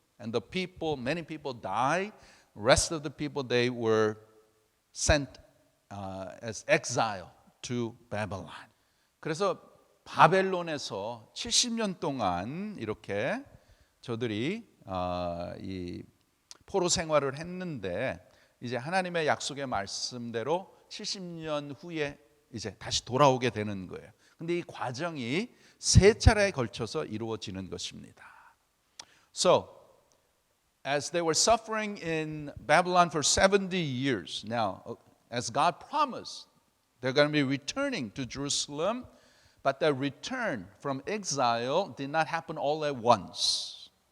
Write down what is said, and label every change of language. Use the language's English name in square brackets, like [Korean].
[English] And the people, many people died. The rest of the people, they were sent as exile to Babylon. [Korean] 그래서 바벨론에서 70년 동안 이렇게 저들이 이 포로 생활을 했는데 이제 하나님의 약속의 말씀대로 70년 후에 이제 다시 돌아오게 되는 거예요. 근데 이 과정이 세 차례에 걸쳐서 이루어지는 것입니다. [English] So, as they were suffering in Babylon for 70 years, now, as God promised, they're going to be returning to Jerusalem, but their return from exile did not happen all at once.